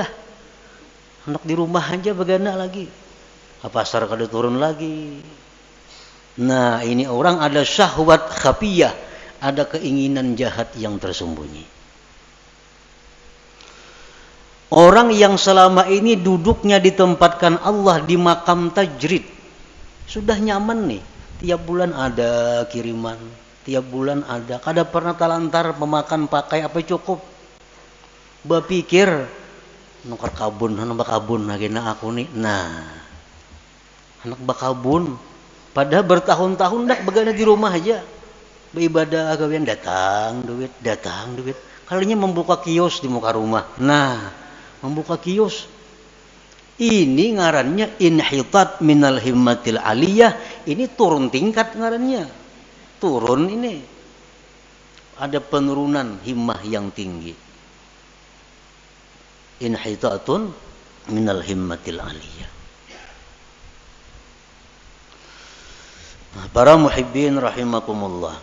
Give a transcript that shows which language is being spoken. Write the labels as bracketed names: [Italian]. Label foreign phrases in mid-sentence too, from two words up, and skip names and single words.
[Banjar] Hendak di rumah aja begana lagi. Pasar kada turun lagi. Nah, ini orang ada [Arabic] syahwat khafiyah. [Banjar] Ada keinginan jahat yang tersembunyi. Orang yang selama ini duduknya ditempatkan Allah di makam tajrid. Sudah nyaman nih. Tiap bulan ada kiriman, tiap bulan ada. Kada pernah talantar memakan pakai apa cukup. Berpikir nukar kabun, anak bakabun lagi na aku nih. Nah, anak bakabun. Padahal bertahun-tahun dak begana di rumah aja. Beribadah gawian datang duit. Kalinya membuka kios di muka rumah. Nah, membuka kios. Ini ngarannya [Arabic] inhitat minal himmatil aliyah. [Banjar] Ini turun tingkat ngarannya. Turun ini. Ada penurunan himmah yang tinggi. [Arabic] Inhitatun minal himmatil aliyah. [Banjar] Nah, para muhibbin rahimakumullah.